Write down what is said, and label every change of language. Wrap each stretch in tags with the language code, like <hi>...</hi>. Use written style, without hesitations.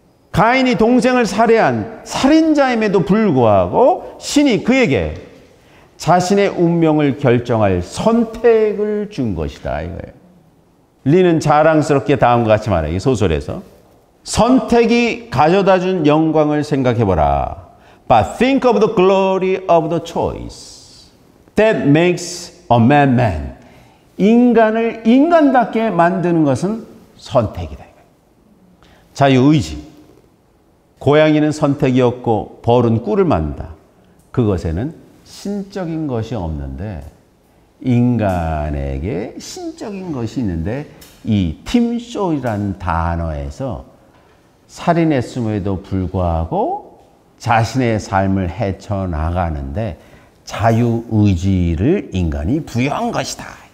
<ko>가인이 동생을 살해한 살인자임에도 불구하고 신이 그에게 자신의 운명을 결정할 선택을 준 것이다 이거예요. 리는 자랑스럽게 다음과 같이 말해요. 이 소설에서 선택이 가져다준 영광을 생각해보라.</ko> <en>But think of the glory of the choice that makes a man man.</en> <ko>인간을 인간답게 만드는 것은 선택이다. 자유의지. 고양이는 선택이었고 벌은 꿀을 만든다. 그것에는 신적인 것이 없는데 인간에게 신적인 것이 있는데 이 팀쇼이라는 단어에서 살인했음에도 불구하고 자신의 삶을 헤쳐나가는데 자유의지를 인간이 부여한 것이다.</ko>